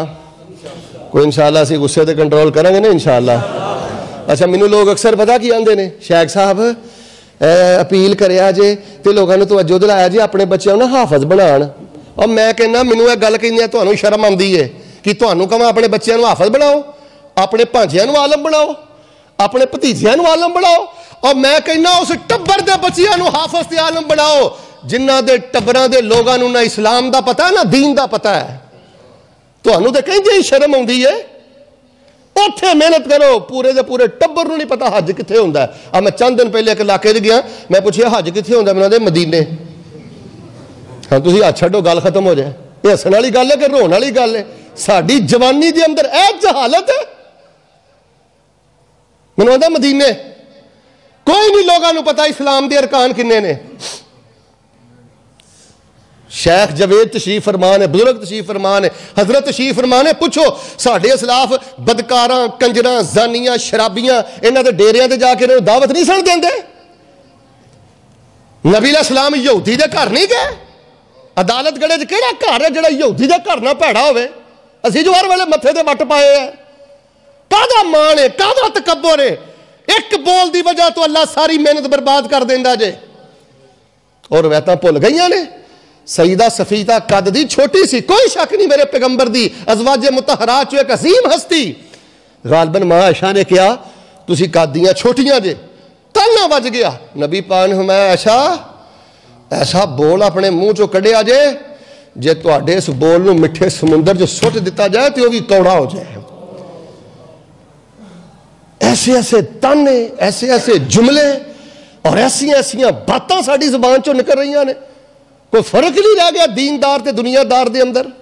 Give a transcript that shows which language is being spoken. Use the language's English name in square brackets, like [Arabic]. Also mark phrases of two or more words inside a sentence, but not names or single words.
[Punjabi] کوئی انشاءاللہ سی غصے تے کنٹرول کریں گے نا انشاءاللہ۔ اچھا مینو لوگ اکثر پتا کی آندے نے، شیخ صاحب اپیل کریا جے تے لوگاں نو توجہ دلایا جی اپنے بچیاں نو حافظ بنان، اور میں کہنا مینو یہ گل کہنی ہے تانوں شرم آندی ہے کہ تانوں کہاں اپنے بچیاں نو حافظ بناؤ، اپنے بھانجیاں نو عالم بناؤ، اپنے بھتیجیاں نو عالم بناؤ، اور میں کہنا اس ٹبر دے بچیاں نو حافظ تے عالم بناؤ جنہ دے ٹبراں دے لوگاں نو نہ اسلام دا پتہ ہے نہ دین دا پتہ ہے۔ تانوں تے کہیں جی شرم آندی ہے، اوتھے محنت کرو، پورے دے پورے ٹبر نو نہیں پتا حج کتھے ہوندا ہے۔ [Urdu] اب میں چند دن پہلے ایک علاقے [Punjabi] وچ گیا، میں پوچھیا حج کتھے ہوندا ہے، میں نے مدینے۔ ہاں تسی ہاتھ چھڈو گل ختم ہو جائے، یہ ہسن والی گل ہے کہ رون والی گل ہے؟ ساڈی جوانی دے اندر اے جہالت ہے۔ میں نے کہا مدینے، کوئی نہیں لوگاں نو پتا اسلام دے ارکان کنے نے۔ شیخ جوید تشریف فرمان ہے، بزرگ تشریف فرمان ہے، حضرت تشریف فرمان ہے، پوچھو ساڈے اسلاف بدکاراں، کنجراں، زانیاں، شرابیاں انہاں دے ڈیریاں تے جا کے انہاں دعوت نہیں سن دیندے؟ نبی علیہ السلام یہودی دے گھر نہیں گئے؟ عدالت گڑے چ کہڑا گھر ہے جڑا یہودی دے گھر نہ بھڑا ہوئے؟ اسی جو ہر ویلے متھے تے وٹ پائے ہیں۔ کاہدا مان ہے، کاہدا تکبر ہے؟ ایک بول دی وجہ تو اللہ ساری محنت برباد کر دیندا جے۔ اور روایتاں بھل گئیاں نے، سیدہ صفیہ قد دی چھوٹی سی، کوئی شک نہیں میرے پیغمبر دی ازواج مطہرات چو ایک عظیم ہستی، غالباً ماں عائشہ نے کیا تسی قد دیاں چھوٹیاں جے، تانا بج گیا۔ نبی پاک نے فرمایا عائشہ ایسا بول اپنے منہ چو کڈیا جے جے تواڈے اس بول نو مٹھے سمندر جو سٹ دیتا جائے [Urdu] تو وہ بھی [Punjabi] کوڑا ہو جائے۔ ایسے ایسے تانے، ایسے ایسے جملے اور ایسی ایسیاں باتاں ساڈی زبان چو نکل رہی نے، کوئی فرق نہیں رہ گیا دیندار تے دنیا دار دے اندر۔